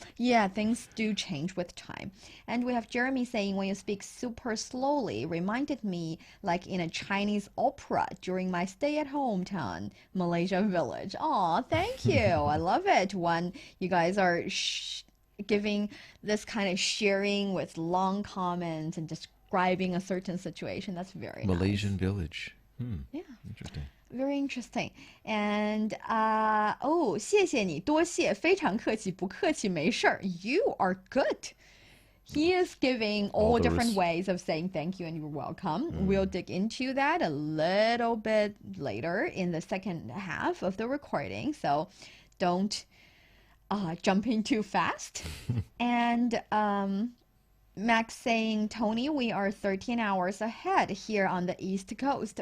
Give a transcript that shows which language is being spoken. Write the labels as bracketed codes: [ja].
[en] Yeah, things do change with time. And we have Jeremy saying, when you speak super slowly, reminded me like in a Chinese opera during my stay at home town, Malaysia village. Oh, thank you. I love it when you guys are giving this kind of sharing with long comments and describing a certain situation. That's very Malaysian village. Yeah. Interesting. Very interesting. [zh] And 谢谢你，多谢，非常客气，不客气，没事儿。 [en] You are good. He is giving all different ways of saying thank you and you're welcome. We'll dig into that a little bit later in the second half of the recording. So don't jump in too fast. And Max saying, Tony, we are 13 hours ahead here on the East Coast.